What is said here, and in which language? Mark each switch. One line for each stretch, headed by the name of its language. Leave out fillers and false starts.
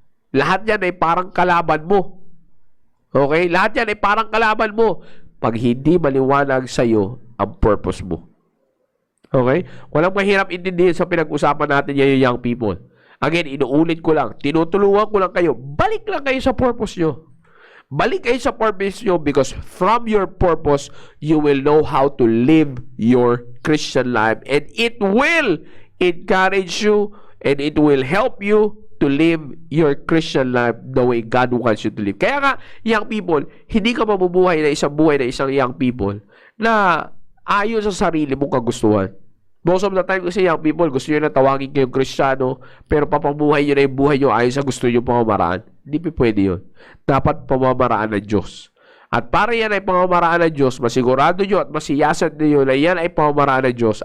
Filipino: Lahat yan ay parang kalaban mo. Okay? Lahat yan ay parang kalaban mo pag hindi maliwanag sa'yo ang purpose mo. Okay? Walang mahirap intindihin sa pinag-usapan natin yung young people. Again, inuulit ko lang. Tinutulungan ko lang kayo. Balik lang kayo sa purpose nyo.
English: Balik kayo sa purpose nyo because from your purpose, you will know how to live your Christian life. And it will encourage you and it will help you to live your Christian life the way God wants you to live.
Filipino: Kaya nga, young people, hindi ka mabubuhay na isang buhay na isang young people na ayon sa sarili mong kagustuhan. Most of the time kasi young people, gusto nyo na tawagin kayong Kristiyano, pero papabuhay nyo na yung buhay nyo ayon sa gusto nyo pamamaraan. Hindi pa pwede yun. Dapat pamamaraan ng Diyos. At para yan ay pamamaraan ng Diyos, masigurado nyo at masiyasad nyo na yan ay pamamaraan ng Diyos.